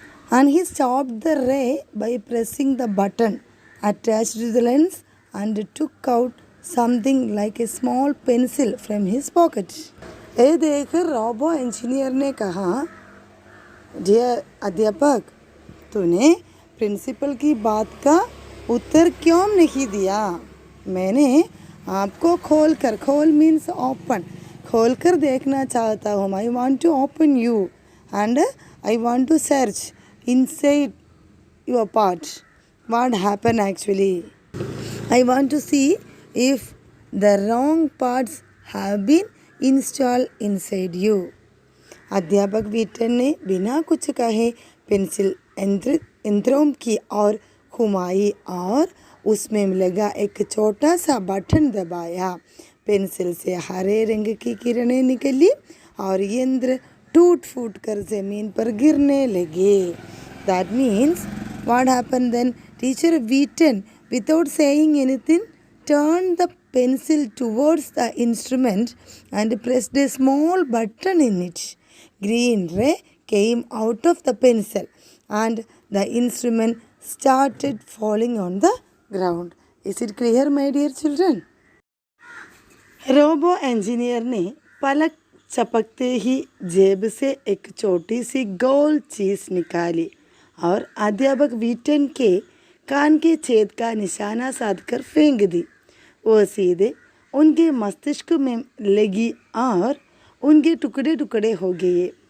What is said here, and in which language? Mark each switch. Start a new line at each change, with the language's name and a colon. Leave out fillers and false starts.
English: And he stopped the ray by pressing the button attached to the lens and took out something like a small pencil from his pocket.
Hindi: ये देखकर robo engineer ने कहा, dear अध्यापक, तूने principal की बात का उत्तर क्यों नहीं दिया? मैंने आपको खोल
English: means open,
Hindi: खोल कर देखना चाहता हूँ।
English: I want to open you and I want to search inside your part what happened actually. I want to see if the wrong parts have been installed inside you.
Hindi: अध्यापक विटन ने बिना कुछ कहे पेंसिल यंत्रों की ओर घुमाई और उसमें लगा एक छोटा सा बटन दबाया। पेंसिल से हरे रंग की किरणें निकली और यंत्र टूट फूट कर जमीन पर गिरने लगे.
English: That means what happened then? Teacher Wheaton, without saying anything, turned the pencil towards the instrument and pressed a small button in it. Green ray came out of the pencil and the instrument started falling on the ground. Is it clear, my dear children?
Hindi: Robo engineer ने पलक झपकते ही जेब से एक छोटी सी गोल चीज निकाली और अध्यापक व्हीटन के कान के छेद का निशाना साधकर फेंक दी. वो सीधे उनके मस्तिष्क में लगी और उनके टुकड़े टुकड़े हो गए.